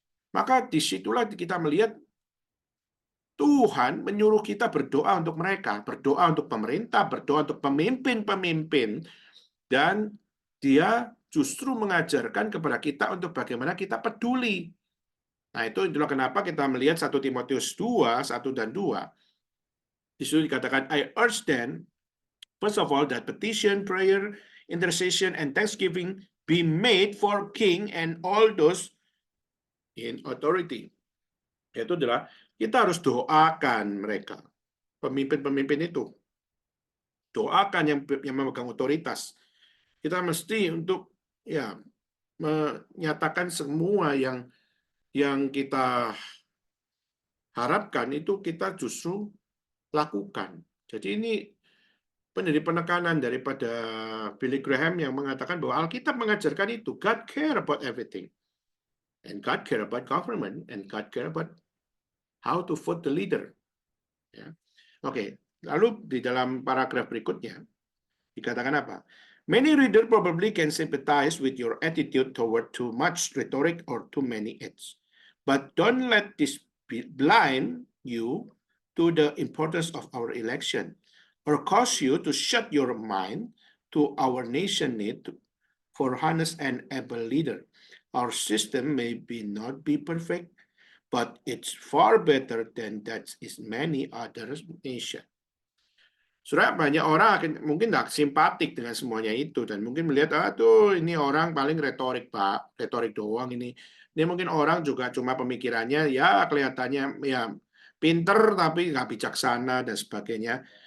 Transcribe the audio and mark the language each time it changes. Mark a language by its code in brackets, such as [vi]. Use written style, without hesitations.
[id] Maka disitulah kita melihat Tuhan menyuruh kita berdoa untuk mereka, berdoa untuk pemerintah, berdoa untuk pemimpin-pemimpin, dan dia justru mengajarkan kepada kita untuk bagaimana kita peduli. Nah, itulah kenapa kita melihat 1 Timotius 2, 1 dan 2. Di situ dikatakan, [en] I urge then, first of all, that petition, prayer, intercession, and thanksgiving be made for king and all those in authority. [id] Itu adalah kita harus doakan mereka, pemimpin-pemimpin itu. Doakan yang memegang otoritas. Kita mesti untuk menyatakan semua yang kita harapkan itu kita justru lakukan. Jadi ini menjadi penekanan daripada Billy Graham yang mengatakan bahwa Alkitab mengajarkan itu. [en] God care about everything. And God care about government. And God care about how to vote the leader. Ya. [id] Oke, lalu di dalam paragraf berikutnya dikatakan apa? [en] Many reader probably can sympathize with your attitude toward too much rhetoric or too many acts. But don't let this blind you to the importance of our election or cause you to shut your mind to our nation need for honest and able leader. Our system may not be perfect, but it's far better than that is many other nation. [id] Saudara, banyak orang mungkin tidak simpatik dengan semuanya itu dan mungkin melihat ini orang paling retorik, Pak, retorik doang ini. Ini mungkin orang juga cuma pemikirannya ya kelihatannya ya pinter tapi nggak bijaksana dan sebagainya.